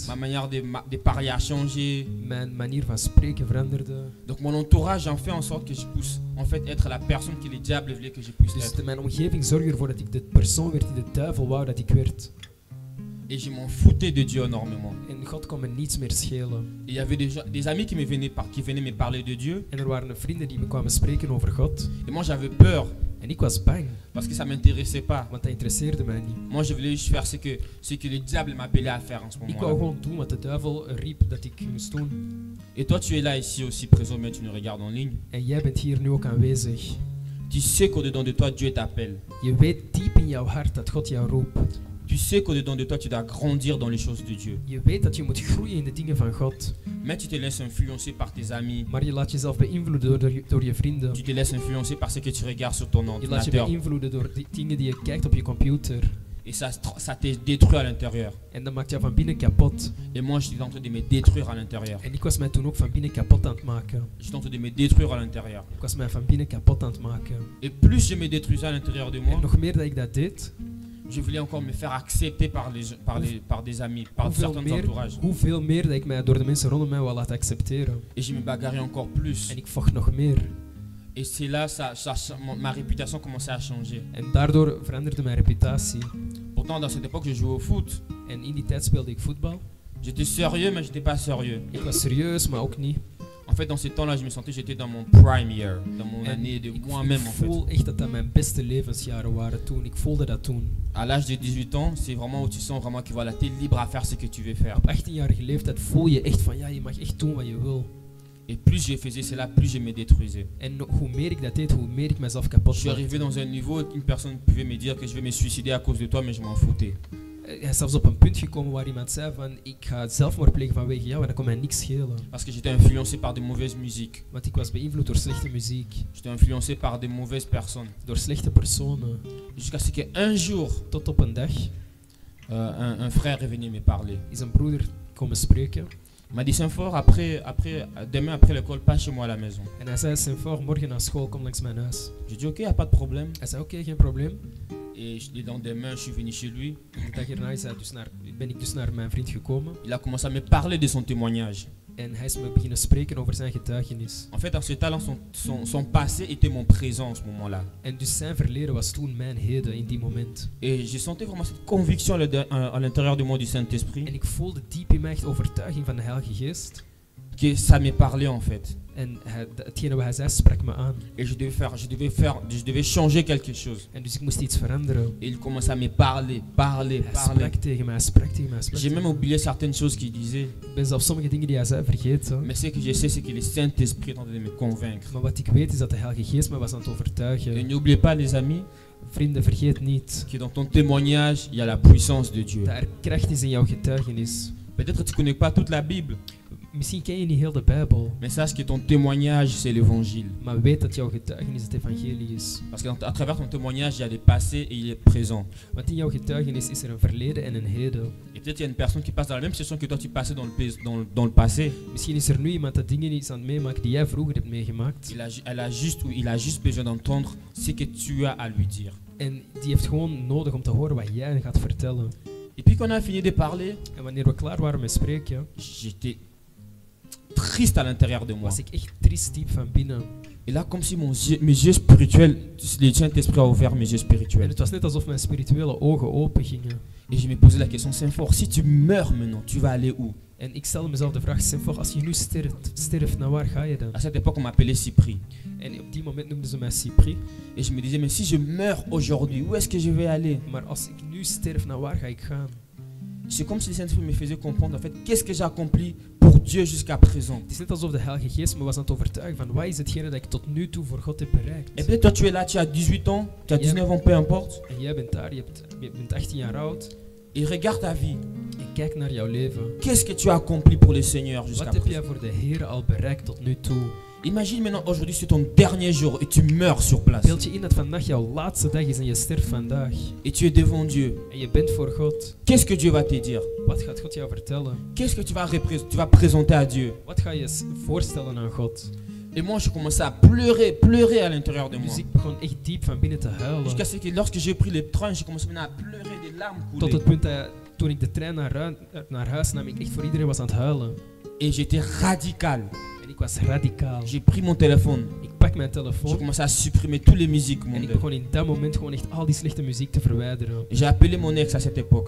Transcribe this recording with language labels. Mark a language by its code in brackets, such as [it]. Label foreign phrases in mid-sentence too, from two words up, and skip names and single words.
[fr] ma manière de parler a changé. [nl] mijn manier van spreken veranderde. [fr] Donc mon entourage en fait en sorte que je puisse en fait être la personne que le diable voulait que je puisse [nl] Dus [fr] être. [nl] mijn omgeving zorgde ervoor dat ik de persoon werd die de duivel wou dat ik werd. [fr] Et je m'en foutais de Dieu énormément. [nl] En God kon me niets meer schelen. [fr] Et il y avait des amis qui venaient me parler de Dieu. [nl] En er waren vrienden die me kwamen spreken over God. [fr] Et moi j'avais peur [nl] En ik was bang, [fr] parce que ça m'intéressait pas. [nl] want dat interesseerde mij niet. [fr] Moi je voulais juste faire ce que le diable m'appelait à faire en ce [nl] Ik wou [fr] moment-là. [nl] gewoon doen wat de duivel riep dat ik moest doen. [fr] Et toi tu es là ici aussi présent, mais tu nous regardes en ligne. [nl] En jij bent hier nu ook aanwezig. [fr] Tu sais qu'au-dedans de toi Dieu t'appelle. [nl] Je weet diep in jouw hart dat God jou roept. [fr] Tu sais qu'au-dedans de toi tu dois grandir dans les choses de Dieu. [nl] Je weet dat je moet groeien in de dingen van God. [fr] Mais tu te laisses influencer par tes amis. [nl] Maar je laat jezelf beïnvloeden door je vrienden. [fr] Tu te laisses influencer par ce que tu regardes sur ton [nl] Je laat je [fr] ordinateur. [nl] beïnvloeden door die dingen die je kijkt op je computer. [fr] Et ça te détruit à l'intérieur. [nl] En dat maakt jou van binnen kapot. [fr] Et moi j'étais en train de me détruire à l'intérieur. [nl] En ik was mij toen ook van binnen kapot aan het maken. [fr] J'étais en train de me détruire à l'intérieur. [nl] Ik was mij van binnen kapot aan het maken. [fr] Et plus je me détruisais à l'intérieur de moi, [nl] En nog meer dat ik dat deed, [fr] je voulais encore me faire accepter par des amis, par certains entourages. [nl] hoeveel meer dat ik mij door de mensen rondom mij wil laten accepteren. [fr] Et je me bagarrais encore plus. [nl] En ik vocht nog meer. [fr] Et c'est là ma réputation commençait à changer. [nl] En daardoor veranderde mijn reputatie. [fr] Pourtant, dans cette époque, je jouais au foot. [nl] En in die tijd speelde ik voetbal. [fr] J'étais sérieux, mais j'étais pas sérieux. [nl] Ik was serieus, maar ook niet. [fr] En fait, dans ces temps-là, je me sentais j'étais dans mon [en] prime year, [fr] dans mon [nl] En [fr] année de [nl] ik [fr] moi-même en fait. [nl] voel echt dat dat mijn beste levensjaren waren toen. Ik voelde dat toen. [fr] À l'âge de 18 ans, c'est vraiment où tu sens vraiment que voilà, tu es libre à faire ce que tu veux faire. [nl] Op 18-jarige leeftijd voel je echt van ja, je mag echt doen wat je wil. [fr] Et plus je faisais cela, plus je me détruisais. [nl] En hoe meer ik dat deed, hoe meer ik mezelf kapot [fr] Je suis arrivé [nl] maakte. [fr] dans un niveau où une personne pouvait me dire que je vais me suicider à cause de toi, mais je m'en foutais. [nl] Hij is zelfs op een punt gekomen waar iemand zei van ik ga zelfmoord plegen vanwege jou en dat kon mij niks schelen. [fr] Parce que j'étais influencé par de mauvaises musiques. [nl] Want ik was beïnvloed door slechte muziek, [fr] J'étais influencé par de mauvaises personnes. [nl] door slechte personen. [fr] Jusqu'à ce qu'un jour, [nl] Tot op een dag [fr] un frère est venu me parler. [nl] is een broeder komen spreken [fr] Il m'a dit Saint-Fort, demain après l'école, pas chez moi à la maison. [nl] en hij zei Saint-Fort, morgen na school kom langs mijn huis. [fr] J'ai dit ok, y a pas de problème. [nl] Hij zei oké, geen probleem. [fr] Et le lendemain, je suis venu chez lui. [nl] De dag erna ben ik dus naar mijn vriend gekomen [fr] Il a commencé à me parler de son témoignage. [nl] en hij is me beginnen spreken over zijn getuigenis. [fr] En fait, dans ce temps-là, son passé était mon présent en ce moment-là. [nl] En dus zijn verleden was toen mijn heden in die moment. [fr] Et je sentais vraiment cette conviction à l'intérieur de moi du Saint-Esprit. [nl] En ik voelde diep in mij echt overtuiging van de Heilige Geest. [fr] Que ça me parlait en fait. [nl] En hetgene wat hij zei sprak me aan. [fr] Et je devais changer quelque chose. [nl] En dus ik moest iets veranderen. [fr] Et il commençait à me parler. [nl] Hij sprak tegen mij, sprak tegen mij. [fr] J'ai même oublié certaines choses qu'il disait. [nl] Ik ben zelfs sommige dingen die hij zei vergeten. [fr] Mais ce que je sais, c'est que le Saint-Esprit est en train de me convaincre. [nl] Maar wat ik weet is dat de Heilige Geest me was aan het [fr] Et [nl] overtuigen. [fr] n'oubliez pas, les amis, [nl] Vrienden, vergeet niet [fr] que dans ton témoignage, il y a la puissance de Dieu. [nl] dat er kracht is in jouw getuigenis. [fr] Peut-être que tu ne connais pas toute la Bible, [nl] Misschien ken je niet heel de Bijbel, [fr] mais sache que ton témoignage, c'est l'évangile. [nl] maar weet dat jouw getuigenis het evangelie is. [fr] Parce qu'à travers ton témoignage, il y a le passé et il y a le présent. [nl] Want in jouw getuigenis is er een verleden en een heden. [fr] Et peut-être il y a une personne qui passe dans la même situation que toi, tu passais dans le passé. [nl] Misschien is er nu iemand dat dingen is aan het meemaken die jij vroeger hebt meegemaakt. [fr] Il a juste besoin d'entendre ce que tu as à lui dire. [nl] En die heeft gewoon nodig om te horen wat jij gaat vertellen. [fr] Et puis quand on a fini de parler, [nl] En wanneer we klaar waren met spreken, [fr] j'étais triste à l'intérieur de moi. [nl] was ik echt triest diep van binnen. [fr] Et là, comme si mes yeux spirituels, le Saint-Esprit a ouvert mes yeux [nl] En [fr] spirituels. [nl] het was net alsof mijn spirituele ogen open gingen. [fr] Et je me posais la question, Saint-Fort, si tu meurs maintenant, tu vas aller où? [nl] En ik stelde mezelf de vraag, Saint-Fort, als je nu sterft, naar waar ga je dan? [fr] À cette époque, on m'appelait Cypri. [nl] En op die moment noemden ze mij Cypri. [fr] Et je me disais, mais si je meurs aujourd'hui, où est-ce que je vais aller? [nl] Maar als ik nu sterf, naar waar ga ik gaan? [fr] C'est comme si le Saint-Esprit me faisait comprendre, en fait, qu'est-ce que j'ai accompli pour Dieu jusqu'à présent. [nl] Het is net alsof de Heilige Geest me was aan het overtuigen van wat is hetgene dat ik tot nu toe voor God heb bereikt. [fr] Et peut-être toi, tu es là, tu as 18 ans, tu as 19 ans, peu importe. [nl] En jij bent daar, je bent 18 jaar oud. [fr] Et regarde ta vie. [nl] En kijk naar jouw leven. [fr] Qu'est-ce que tu as accompli pour le Seigneur jusqu'à [nl] Wat heb jij [fr] présent? [nl] voor de Heer al bereikt tot nu toe? [fr] Imagine maintenant, aujourd'hui, c'est ton dernier jour et tu meurs sur place. [nl] Beeld je in dat vandaag jouw laatste dag is en je sterft vandaag. [fr] Et tu es devant Dieu. [nl] En je bent voor God. [fr] Qu'est-ce que Dieu va te dire? [nl] Wat gaat God jou vertellen? [fr] Qu'est-ce que tu vas présenter à Dieu? [nl] Wat ga je voorstellen aan God? [fr] Et moi, je commençais à pleurer à l'intérieur de moi. [nl] Dus ik begon echt diep van binnen te huilen. [fr] Jusqu'à ce que lorsque j'ai pris le train, j'ai commencé maintenant à pleurer, des larmes [nl] Tot [fr] couler. [nl] het punt dat toen ik de trein naar huis nam, ik echt voor iedereen was aan het huilen. [fr] Et j'étais radical. [nl] En ik was radicaal. [fr] J'ai pris mon téléphone. [nl] Ik pak mijn [fr] J'ai [nl] telefoon [fr] commencé à supprimer toutes les musiques [nl] en ik [fr] mondaines. [nl] begon in dat moment gewoon echt al die slechte muziek te verwijderen. [fr] J'ai appelé mon ex à cette époque.